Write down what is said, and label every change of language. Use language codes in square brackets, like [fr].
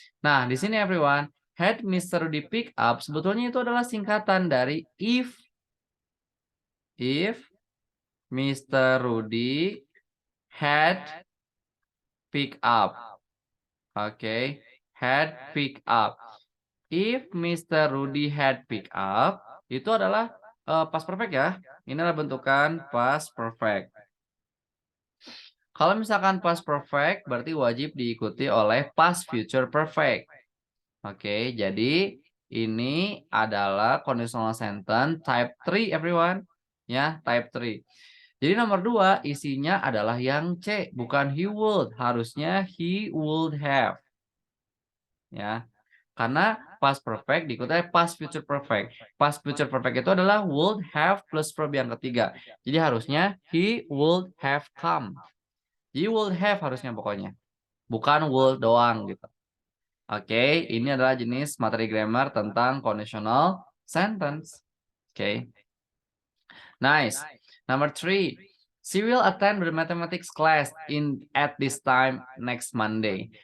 [id] Nah, di sini everyone, had Mr. Rudy pick up, sebetulnya itu adalah singkatan dari if Mr. [en] Rudy had pick up. Oke, had pick up. If Mr. Rudy had pick up, [id] itu adalah past perfect ya. Ini adalah bentukan past perfect. Kalau misalkan past perfect, berarti wajib diikuti oleh past future perfect. Oke, jadi ini adalah conditional sentence type 3, everyone. Ya, type 3. Jadi nomor 2 isinya adalah yang C, bukan [en] he would. Harusnya he would have. Ya. [id] Karena past perfect diikuti oleh past future perfect. Past future perfect itu adalah would have plus verb yang ketiga. Jadi harusnya [en] he would have come. He would have [id] harusnya pokoknya. Bukan would doang gitu. Oke, ini adalah jenis materi grammar tentang conditional sentence. [en] Oke. Nice. Number 3. She will attend the mathematics class at this time next Monday.